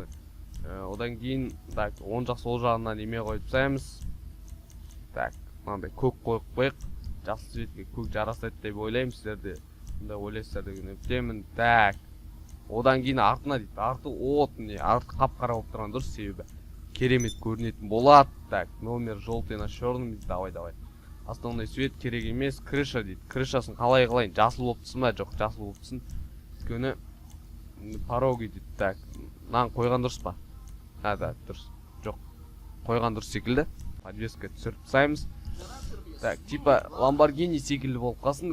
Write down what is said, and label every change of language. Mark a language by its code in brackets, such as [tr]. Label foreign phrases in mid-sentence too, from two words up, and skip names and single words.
[kk] Одан кейін, так, оң жақ сол жағына неме қойып тастаймыз. Так, мынандай көк қойып қойық. Жасыл цветке көк жарасады деп ойлаймын, сіздерде мындай ойлайсыздар деген эптемин. Так. Одан кейін артына дейді. Арты от не, арты қап-қара болып тұрған дұрыс, себебі керемет көрінетін болады. [ru] Так, номер желтый на черный. [kk] Давай. [ru] Основной свет [kk] керек емес, крыша дейді. Крышасын қалай қылайын? Жасыл болып тұрсын ба? Жоқ, жасыл болып тұрсын. Өйткені пороги дейді. Так, нан қойған дұрыс па? Да, дұрыс. Жоқ. Қойған дұрыс секілді. Подвеска түсіріп тастаймыз. Так, типа Lamborghini секілді болып қалсын.